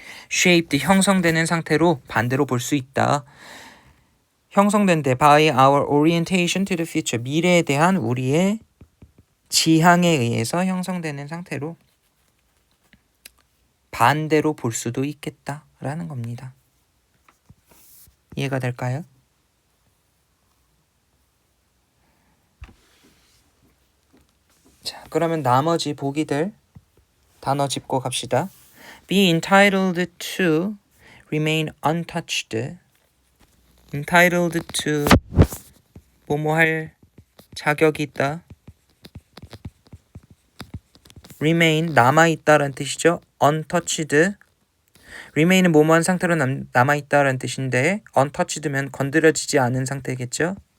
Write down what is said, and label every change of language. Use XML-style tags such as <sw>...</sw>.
<ko>shaped 형성되는 상태로 반대로 볼 수 있다. 형성된대</ko> <en>by our orientation to the future</en> <ko>미래에 대한 우리의 지향에 의해서 형성되는 상태로 반대로 볼 수도 있겠다라는 겁니다. 이해가 될까요? 자, 그러면 나머지 보기들 단어 짚고 갑시다.</ko> <en>Be entitled to remain untouched.</en> <ko>entitled to 뭐뭐 할 자격이 있다. remain 남아있다라는 뜻이죠.</ko> <en>untouched.</en> <ko>remain은 뭐뭐한 상태로 남아있다라는 뜻인데 untouched면 건드려지지 않은 상태겠죠.</ko>